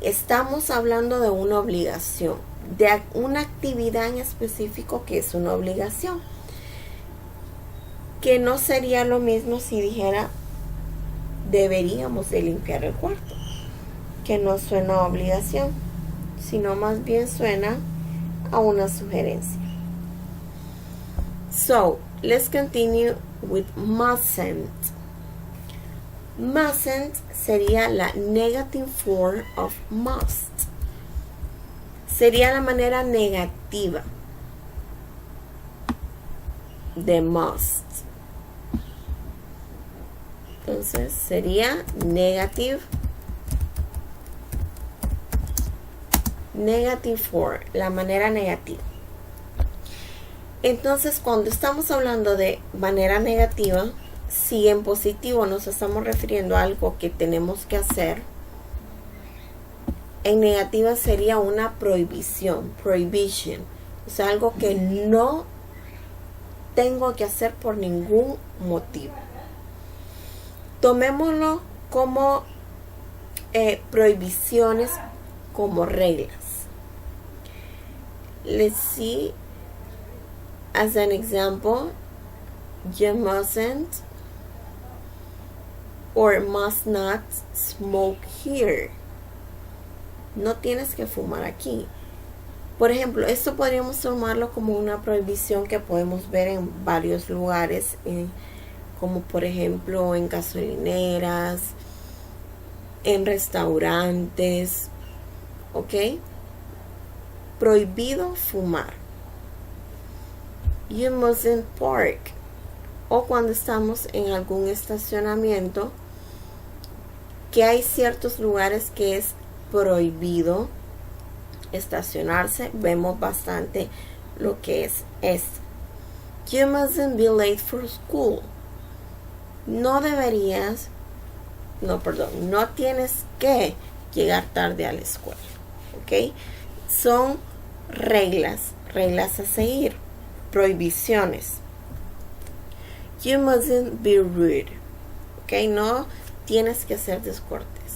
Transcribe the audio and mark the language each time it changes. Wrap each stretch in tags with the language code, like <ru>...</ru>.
<es>Estamos hablando de una obligación, de una actividad en específico que es una obligación. Que no sería lo mismo si dijera deberíamos de limpiar el cuarto. Que no suena a obligación, sino más bien suena a una sugerencia.</es> <en>So, let's continue with mustn't. Mustn't</en> <es>sería la</es> <en>negative form of must.</en> <es>Sería la manera negativa de must. Entonces sería</es> <en>negative form,</en> <es>la manera negativa. Entonces, cuando estamos hablando de manera negativa, si en positivo nos estamos refiriendo a algo que tenemos que hacer, en negativa sería una prohibición, prohibition. O sea, algo que no tengo que hacer por ningún motivo. Tomémoslo como prohibiciones, como reglas.</es> <en>Let's see, as an example, you mustn't or must not smoke here.</en> <es>No tienes que fumar aquí. Por ejemplo, esto podríamos tomarlo como una prohibición que podemos ver en varios lugares, como por ejemplo en gasolineras, en restaurantes, ¿ok? Prohibido fumar.</es> <en>You mustn't park.</en> <es>O cuando estamos en algún estacionamiento, que hay ciertos lugares que es prohibido estacionarse, vemos bastante lo que es esto.</es> <en>You mustn't be late for school.</en> <es>No tienes que llegar tarde a la escuela, ¿ok? Son reglas a seguir, prohibiciones.</es> <en>You mustn't be rude,</en> <es>¿ok? No tienes que ser descortés.</es>